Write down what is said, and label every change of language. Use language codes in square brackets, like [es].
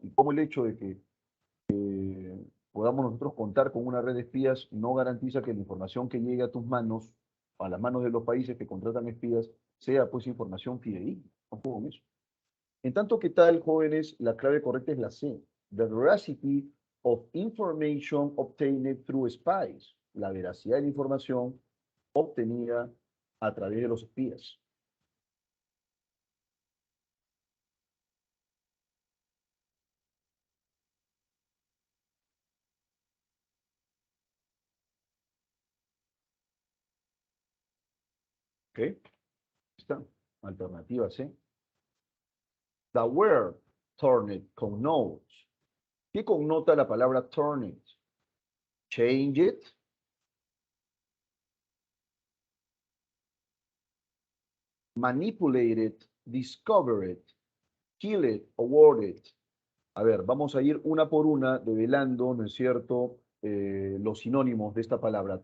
[es] Y cómo el hecho de que podamos nosotros contar con una red de espías no garantiza que la información que llegue a tus manos, a las manos de los países que contratan espías, sea pues información fidedigna. Ojo con eso. En tanto que tal, jóvenes, la clave correcta es la C. [en] The veracity of information obtained through spies. [es] La veracidad de la información obtenida a través de los espías. ¿Ok? Está. Alternativa C. [en] The word turned connotes. [es] ¿Qué connota la palabra turned? [en] Change it. Manipulate it. Discover it. Kill it. Award it. [es] A ver, vamos a ir una por una develando, ¿no es cierto?, los sinónimos de esta palabra.